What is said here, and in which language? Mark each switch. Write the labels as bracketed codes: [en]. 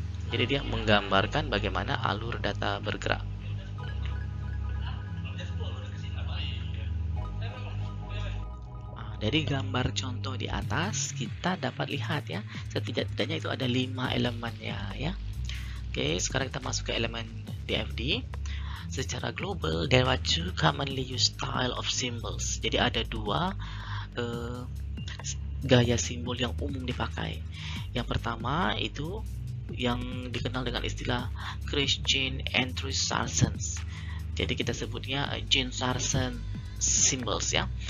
[id] Jadi dia menggambarkan bagaimana alur data bergerak. Dari gambar contoh di atas kita dapat lihat ya, setidak-tidaknya itu ada 5 elemennya ya. Oke, sekarang kita masuk ke elemen DFD. Secara global, [en] there are two commonly used style of symbols. [id] Jadi ada dua gaya simbol yang umum dipakai. Yang pertama itu yang dikenal dengan istilah Chris Jean Andrew Sarsens. Jadi kita sebutnya Jean Sarsen symbols ya.